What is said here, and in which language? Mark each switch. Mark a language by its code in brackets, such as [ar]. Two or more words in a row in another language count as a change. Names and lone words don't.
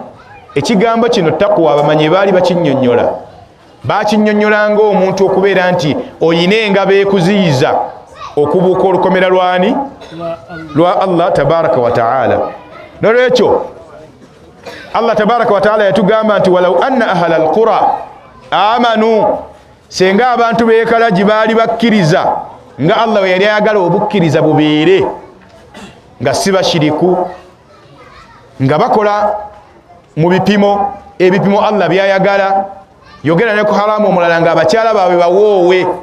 [lg] Ekigambo kino takwa abamanyi baali bakinnyonnyola bakinnyonnyolanga omuntu okubeera nti oyina engabo ekuziyiza okubuuka olukomera lwani lwa Allah [ar] تبارك وتعالى. [lg] Nolwekyo Allah [ar] تبارك وتعالى [lg] yatugamba nti [ar] ولو أن أهل القرى آمنوا, [lg] senga abantu beekalaji baali bakkiriza nga Allah we yali ayagala obukkiriza bubeere nga si bashiriku nga bakola mu bipimo ebipimo Allah byayagala. Yogera ne ku haramu omulala nga abakyala baabwe bawoowe.